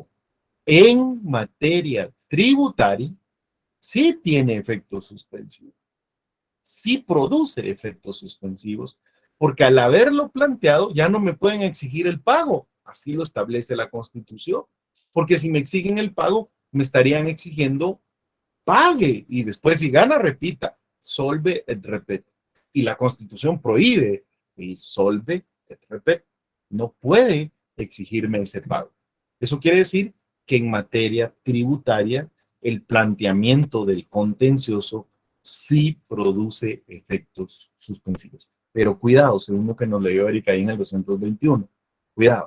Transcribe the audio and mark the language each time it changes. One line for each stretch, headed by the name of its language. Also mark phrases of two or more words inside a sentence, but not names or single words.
Spanish: en materia tributaria sí tiene efectos suspensivos, sí produce efectos suspensivos, porque al haberlo planteado ya no me pueden exigir el pago, así lo establece la Constitución, porque si me exigen el pago, me estarían exigiendo pague y después si gana, repita,
Latin: solve et repet.
Spanish: Y la Constitución prohíbe el
Latin: solve et repet.
Spanish: No puede exigirme ese pago. Eso quiere decir que en materia tributaria el planteamiento del contencioso sí produce efectos suspensivos. Pero cuidado, según lo que nos leyó Erika ahí en el 221, cuidado.